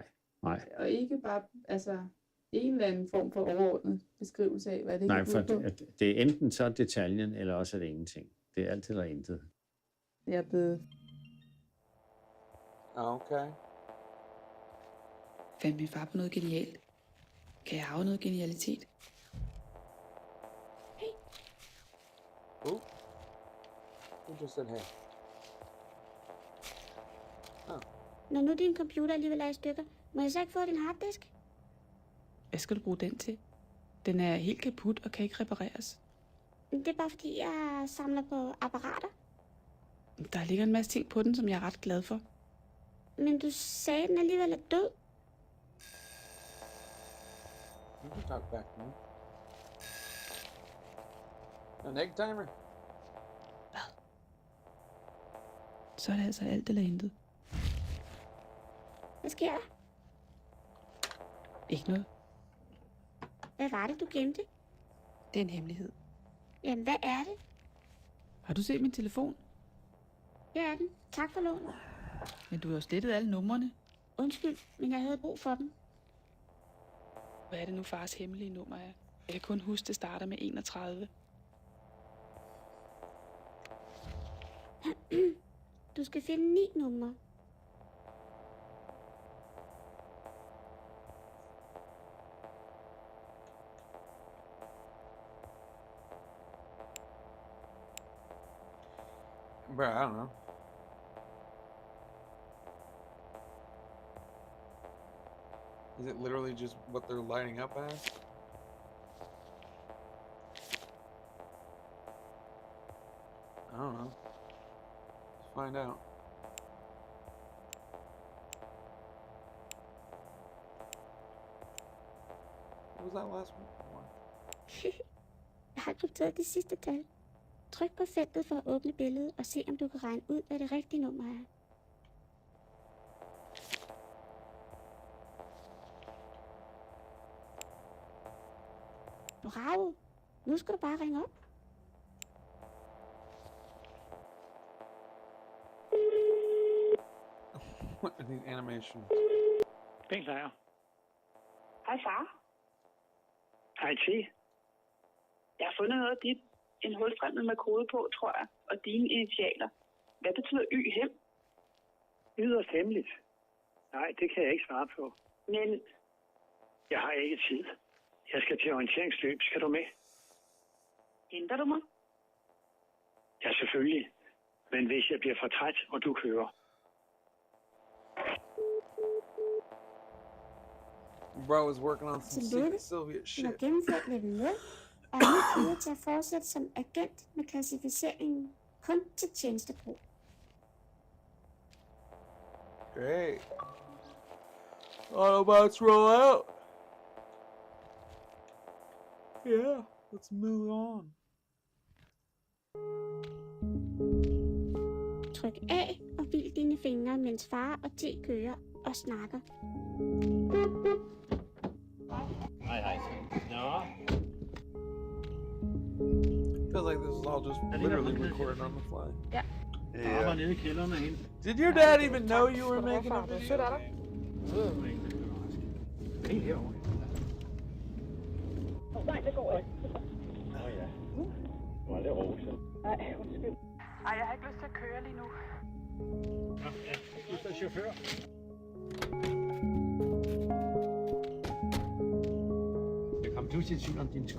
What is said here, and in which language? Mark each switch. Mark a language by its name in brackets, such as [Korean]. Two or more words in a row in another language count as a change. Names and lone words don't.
[Danish] Og ikke bare, en eller anden form for overordnet beskrivelse af, hvad det nej, kan for ud på. det er enten så detaljen, eller også er det ingenting. Det er alt eller intet. Jeg er blevet... Okay. Fandt min far på noget genialt? Kan jeg arve noget genialitet? [English] Who just said hey? [Danish] Når nu din computer alligevel er i stykker, må jeg så ikke få din harddisk? Hvad skal du bruge den til? Den er helt kaput og kan ikke repareres. Det er bare fordi, jeg samler på apparater. Der ligger en masse ting på den, som jeg er ret glad for. Men du sagde, at den alligevel er død. [English] You can talk back to me. An egg timer? [Danish] Så er det altså alt eller intet. Hvad sker der? Ikke noget. Hvad var det, du gemte? Det er en hemmelighed. Jamen, hvad er det? Har du set min telefon? Her er den. Tak for lånet. Men du har jo slettet alle numrene. Undskyld, men jeg havde brug for dem. Hvad er det nu fars hemmelige nummer er? Jeg kan kun huske, det starter med 31. Du skal finde 9 numre. [English] Bro, I don't know. Is it literally just what they're lighting up as? I don't know. Let's find out. was that last one? [Danish] Jeg har krypteret det sidste tal. Tryk på feltet for at åbne billedet og se, om du kan regne ud, hvad det rigtige nummer er. Bravo! Nu skal du bare ringe op. [English] What are these animations? [Danish] Bengt Lejer. Hej far. Hej T. Jeg har fundet noget af dit. En hulstrimmet med kode på, tror jeg. Og dine initialer. Hvad betyder Y-hem? Yderst hemmeligt. Nej, det kan jeg ikke svare på. Men Jeg har ikke tid. Jeg skal til orienteringsløb. Skal du med? henter du mig? Ja, selvfølgelig. Men hvis jeg bliver for træt, og du kører. [English] Bro is working on some [Danish] Tillykke. [English] secret Soviet [Danish] Du [English] shit. [Danish] har gennemført level 0, og er nu klar til at fortsætte som agent med klassificeringen kun til tjenestebrug. [English] Great. Autobots roll out. Yeah, let's move on. [Danish] Tryk A og hvil dine fingre, mens far og T kører og snakker. Hej. Nå, [English] Feels like this is all just literally recorded on the fly. [Danish] Jeg var nede i kælderen og hente. [English] Did your dad even know you were making a video? [Danish] Helt herovre. Nej, det går ikke. Nå ja. Nu er det Rosa. Nej, undskyld. Ej, jeg har ikke lyst til at køre lige nu. Ja, du er chauffør. Jeg kom pludselig i tvivl om dine sko.